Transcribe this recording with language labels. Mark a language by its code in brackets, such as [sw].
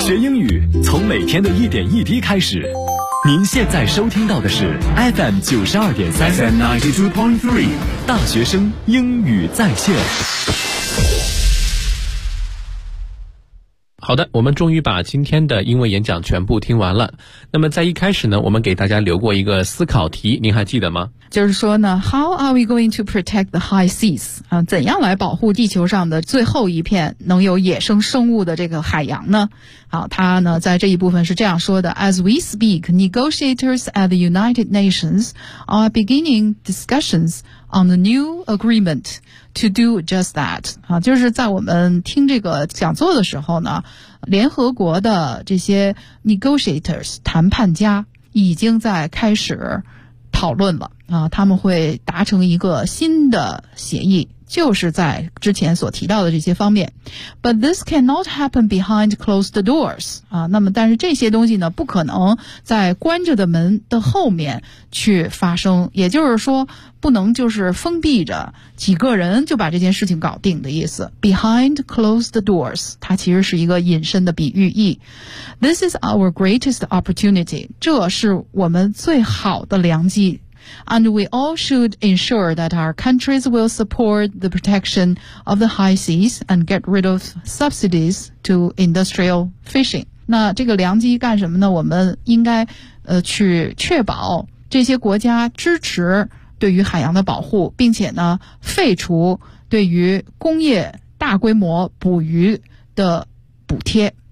[zh] 学英语从每天的一点一滴开始。您现在收听到的是 FM92.3 大学生英语在线。好的，我们终于把今天的英文演讲全部听完了。那么在一开始呢，我们给大家留过一个思考题，您还记得吗？ [en] 就是说呢， How are we going to protect the high seas? [zh] 怎样来保护地球上的最后一片能有野生生物的这个海洋呢？好，他呢在这一部分是这样说的， [en] As we speak, negotiators at the United Nations are beginning discussions on the new agreement to do just that. [zh] 就是在我们听这个讲座的时候呢，联合国的这些 negotiators, 谈判家已经在开始讨论了他们会达成一个新的协议，就是在之前所提到的这些方面。 [en] But this cannot happen behind closed doors [zh] 那么但是这些东西呢不可能在关着的门的后面去发生，也就是说不能就是封闭着几个人就把这件事情搞定的意思。 [en] Behind closed doors [zh] 它其实是一个隐身的比喻意。 [en] This is our greatest opportunity [zh] 这是我们最好的良机。 [en] And we all should ensure that our countries will support the protection of the high seas and get rid of subsidies to industrial fishing. [zh] 那这个良机干什么呢？我们应该去确保这些国家支持对于海洋的保护，并且呢废除对于工业大规模捕鱼的补贴。